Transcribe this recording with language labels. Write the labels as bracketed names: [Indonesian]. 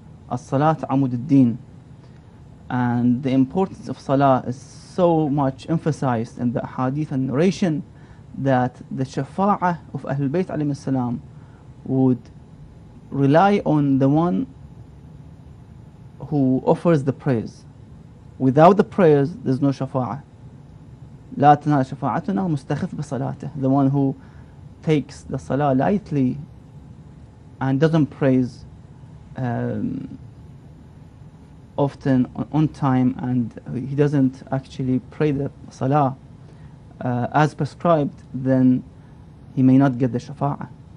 [English] As-Salat Amud ad-Din. And the importance of Salah is so much emphasized in the hadith and narration that the shafa'ah of Ahlul Bayt alayhi salam would rely on the one who offers the prayers. Without the prayers, there's no shafa'ah. [Arabic] لا تنال شفاعتنا مستخف بصلاته. [English] The one who takes the salah lightly and doesn't praise often on time, and he doesn't actually pray the salah as prescribed, then he may not get the shafa'ah.